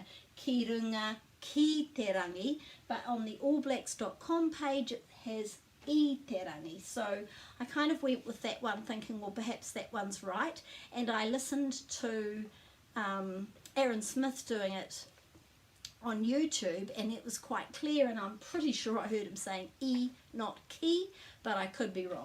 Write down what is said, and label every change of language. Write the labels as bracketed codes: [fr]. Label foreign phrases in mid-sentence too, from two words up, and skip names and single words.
[mi] Ki runga ki te rangi, [en] but on the allblacks.com page it has [mi] I te rangi. [en] So I kind of went with that one thinking, well, perhaps that one's right, and I listened to Aaron Smith doing it on YouTube, and it was quite clear, and I'm pretty sure I heard him saying I, not ki, but I could be wrong.